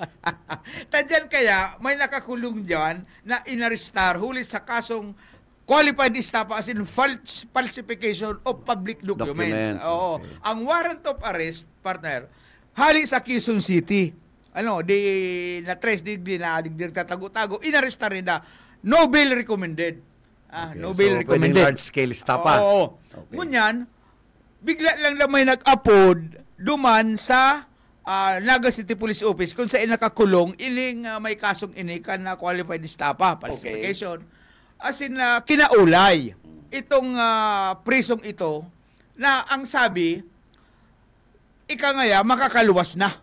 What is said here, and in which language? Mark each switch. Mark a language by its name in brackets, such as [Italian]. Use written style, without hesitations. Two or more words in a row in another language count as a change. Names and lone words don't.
[Bikol] Tadyan kaya, may nakakulong dyan na inarestar huli sa kasong [English] qualified estafa as in falsification of public documents. [Bikol] Oo. Okay. Ang [English] warrant of arrest, [Bikol] partner, hali sa Quezon City. Na-trace, di nagtatago-tago, inarestar rin na [English] no bail recommended. So, No bail pwedeng recommended. large-scale stapa. [Bikol] Oo. Okay. Ngunyan, bigla lang may nag-upload duman sa Naga City Police Office kung saan nakakulong ining may kasong inikan na [English] qualified stapa, [Bikol] falsification. As in, kinaulay itong prisong ito na ang sabi, ika ngaya, makakaluwas na.